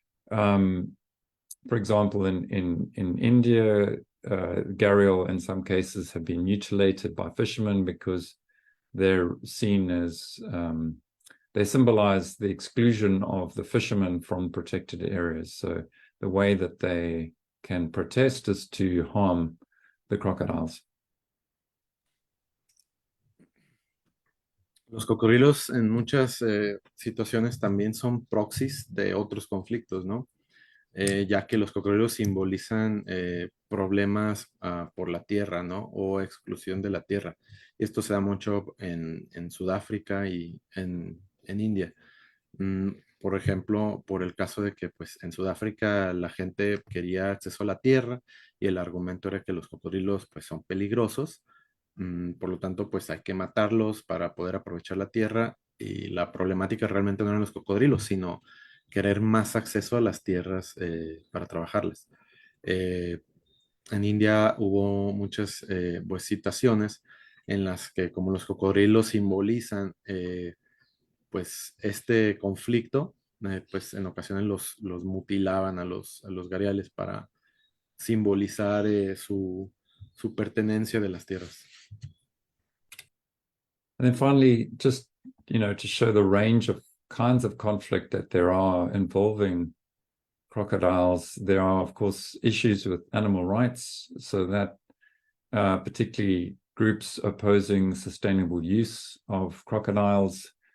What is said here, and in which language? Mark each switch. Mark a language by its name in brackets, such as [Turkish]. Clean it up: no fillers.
[English] For example, in India, gharial in some cases have been mutilated by fishermen because they're seen as, they symbolize the exclusion of the fishermen from protected areas. So the way that they can protest is to harm the crocodiles. [Spanish] Los cocodrilos en muchas situaciones también son proxies de otros conflictos, ¿no? Ya que los cocodrilos simbolizan problemas por la tierra, ¿no? O exclusión de la tierra. Esto se da mucho en Sudáfrica y en India. Por ejemplo, por el caso de que pues, en Sudáfrica la gente quería acceso a la tierra y el argumento era que los cocodrilos pues, son peligrosos. Por lo tanto, pues hay que matarlos para poder aprovechar la tierra y la problemática realmente no eran los cocodrilos, sino querer más acceso a las tierras para trabajarlas. En India hubo muchas pues, situaciones en las que como los cocodrilos simbolizan pues este conflicto, pues en ocasiones los mutilaban a los ghariales para simbolizar su pertenencia de las tierras. [English] And then finally, just, to show the range of kinds of conflict that there are involving crocodiles, there are, of course, issues with animal rights. So that particularly groups opposing sustainable use of crocodiles.